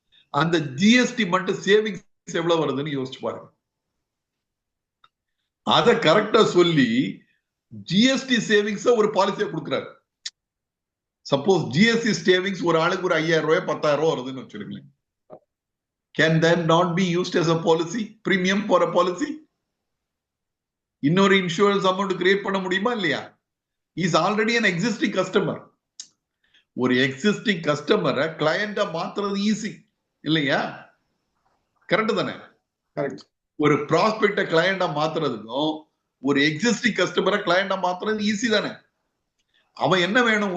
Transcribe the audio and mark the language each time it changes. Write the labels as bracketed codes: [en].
[ta] அந்த ஜிஎஸ்டி மட்டும் சேவிங்ஸ் எவ்வளவு வருதுன்னு யோசிச்சு பாருங்க. அத கரெக்டா சொல்லி ஜிஎஸ்டி சேவிங்ஸ் ஒரு பாலிசியா கொடுக்குறாரு. சப்போஸ் ஜிஎஸ்டி சேவிங்ஸ் ஒரு ஆளுக்கு ஒரு 5,000 ரூபாய் 10,000 ரூபாய் வருதுன்னு வச்சிருக்கீங்க. [en] Can that not be used as a policy? Premium for a policy? [ta] இன்னொரு இன்சூரன்ஸ் அமௌண்ட் கிரியேட் பண்ண முடியுமா இல்லையா? [en] Is already an existing customer. [ta] ஒரு எக்ஸிஸ்டிங் கஸ்டமரை கிளையண்டா மாத்துறது ஈஸி இல்லையா? கரெக்ட் தானே? கரெக்ட். ஒரு ப்ராஸ்பெக்ட கிளையண்டா மாத்துறதுக்கும் ஒரு எக்ஸிஸ்டிங் கஸ்டமரை கிளையண்டா மாத்துறது ஈஸி தானே? அவன் என்ன வேணும்?